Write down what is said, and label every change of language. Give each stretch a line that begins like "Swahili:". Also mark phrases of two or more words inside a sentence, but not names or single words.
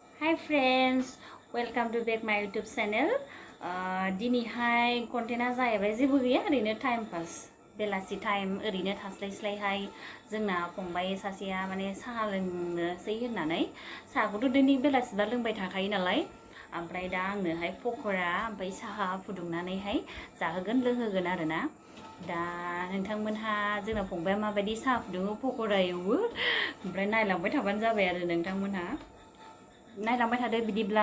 English: Hi friends, welcome to back my YouTube channel.
Bodo: दिनैहाय कन्टेन्टआ जाहैबाय जेबो गैया ओरैनो
English: time pass
Bodo: बेलासि टाइम ओरैनो थास्लायस्लायहाय जोंना फंबाय सासेया माने साहा लोंनोसै होननानै साहाखौथ' दिनै बेलासिबा लोंबाय थाखायो नालाय ओमफ्राय दा आंनोहाय पक'रा ओमफ्राय साहा फुदुंनानैहाय जाहोगोन लोंहोगोन आरोना दा नोंथांमोनहा जोंना फंबाया माबायदि साहा फुदुङो पक'रा एवो ओमफ्राय नायलांबाय थाबानो जाबाय आरो नोंथांमोनहा नायलांबाय थादो बिदिब्ला